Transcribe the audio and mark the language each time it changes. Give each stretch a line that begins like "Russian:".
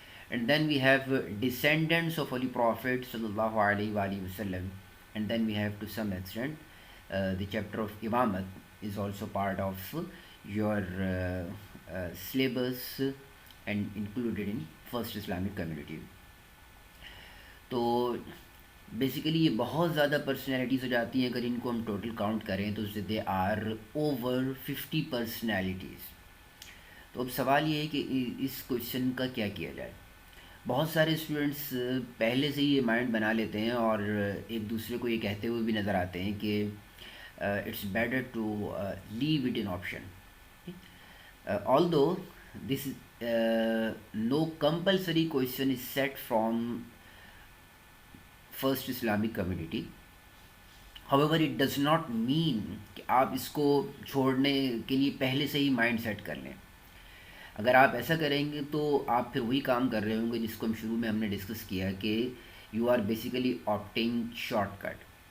English: and then we have descendants of Holy Prophet
Arabic: sallallahu alaihi wasallam,
English: and then we have to some extent the chapter of Imamat is also part of your syllabus and included in First Islamic Community.
Urdu: تو basically یہ بہت زیادہ personalities ہو جاتی ہیں. اگر ان کو ہم total count کریں تو
English: They are over 50 personalities.
Urdu: تو اب سوال یہ ہے کہ اس کویشچن کا کیا کیا جائے. بہت سارے اسٹوڈنٹس پہلے سے ہی یہ مائنڈ بنا لیتے ہیں اور ایک دوسرے کو یہ کہتے ہوئے بھی نظر آتے ہیں کہ
English: It's better to leave it in option. although this no compulsory question is set from First Islamic Community. however it does not mean
Urdu: کہ آپ اس کو چھوڑنے کے لیے پہلے سے ہی مائنڈ سیٹ کر لیں. اگر آپ ایسا کریں گے تو آپ پھر وہی کام کر رہے ہوں گے جس کو ہم شروع میں ہم نے ڈسکس کیا کہ
English: You are basically opting short cut.